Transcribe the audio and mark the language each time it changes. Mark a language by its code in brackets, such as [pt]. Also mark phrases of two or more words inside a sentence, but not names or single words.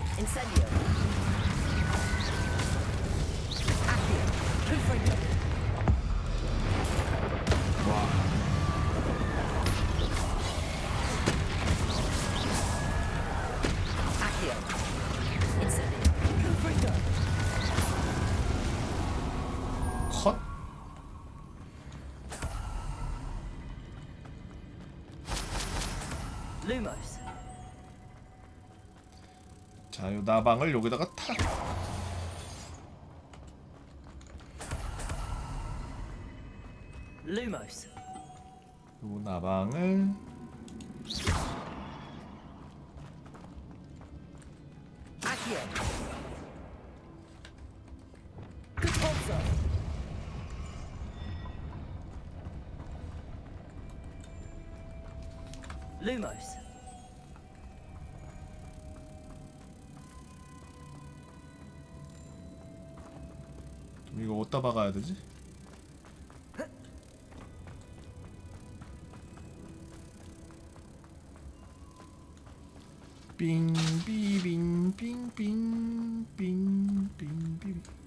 [ko] Incendio. Accio. Confringo. Accio. Incendio. Confringo. 컷. Lumos. 자, 요 나방을 여기다가 탁. Lumos. 요 나방을 Accio. Repulsor. Lumos. 이거 어디다 박아야 되지? 빙비빙빙빙빙빙빙.